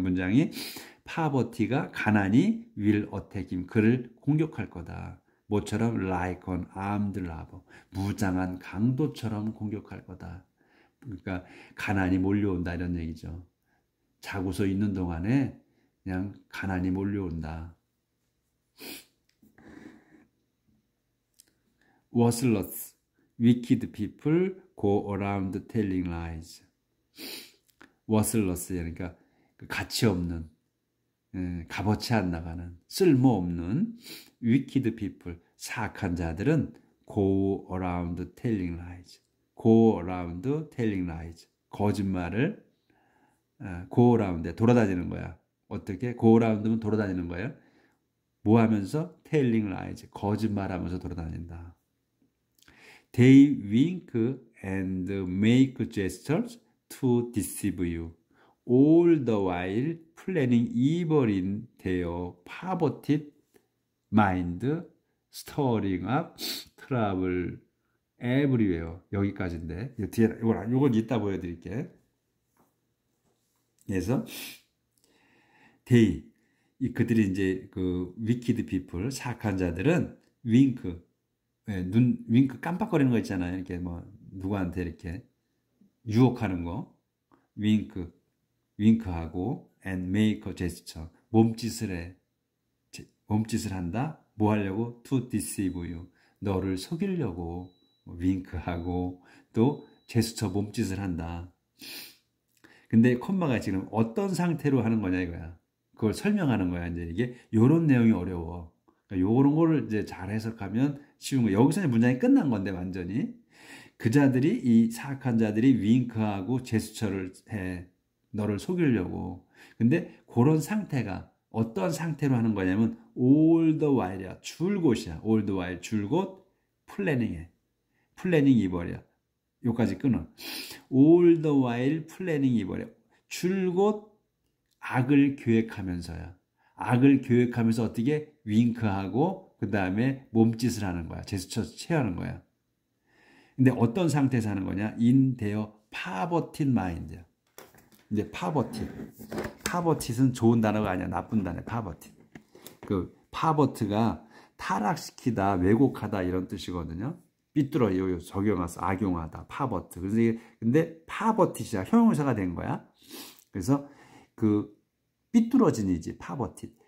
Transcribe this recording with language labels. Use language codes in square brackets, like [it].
[ko] 문장이 [en] poverty [ko] 가 가난이 [en] will attack him, [ko] 그를 공격할 거다. 뭐처럼 [en] like an armed robber, [ko] 무장한 강도처럼 공격할 거다. 그러니까 가난이 몰려온다 이런 얘기죠. 자고서 있는 동안에 그냥 가난이 몰려온다. [en] Worthless, wicked people go around telling lies. Worthless, [ko] 그러니까 가치 없는, 값어치 안 나가는, 쓸모없는 [en] wicked people, [ko] 사악한 자들은 [en] go around telling lies. go around telling lies. [ko] 거짓말을 [en] go around, [ko] 돌아다니는 거야. 어떻게? [en] go around [ko] 면 돌아다니는 거예요. 뭐 하면서? [en] telling lies. [ko] 거짓말하면서 돌아다닌다. [en] They wink and make gestures to deceive you, all the while planning evil in their perverted mind, stirring up trouble everywhere. [ko] 여기까지인데 이걸 이따 보여드릴게. 그래서 그들이 이제 그 [en] wicked people, [ko] 사악한 자들은 윙크, 윙크 깜빡거리는 거 있잖아요. 이렇게 뭐 누구한테 이렇게 유혹하는 거, 윙크하고 [en] and make a gesture, [ko] 몸짓을 한다. 뭐 하려고? [en] to deceive you, [ko] 너를 속이려고 윙크하고 또 제스처 몸짓을 한다. 근데 콤마가 지금 어떤 상태로 하는 거냐 이거야. 그걸 설명하는 거야. 이제 이게 요런 내용이 어려워. 그러니까 요런 거를 이제 잘 해석하면 쉬운 거. 여기서 문장이 끝난 건데 완전히. 그자들이, 이 사악한 자들이 윙크하고 제스처를 해. 너를 속이려고. 근데 그런 상태가 어떤 상태로 하는 거냐면 [en] all the while [ko] 이야. 줄곧이야. [en] all the while [ko] 줄곧 플래닝해. 플래닝 이벌이야. 요까지 끊어. [en] all the while [ko] 플래닝 이벌이야. 줄곧 악을 계획하면서야. 악을 계획하면서 어떻게? 윙크하고 그 다음에 몸짓을 하는 거야. 제스처 취하는 거야. 근데 어떤 상태에서 하는 거냐? [en] in their perverted mind야. [ko] 이제 perverted는 좋은 단어가 아니야. 나쁜 단어야. perverted. 그 pervert가 타락시키다, 왜곡하다 이런 뜻이거든요. 삐뚤어, 적용해서 악용하다, pervert. 근데 pervert이야. 형용사가 된 거야. 그래서 그 삐뚤어진이지, perverted.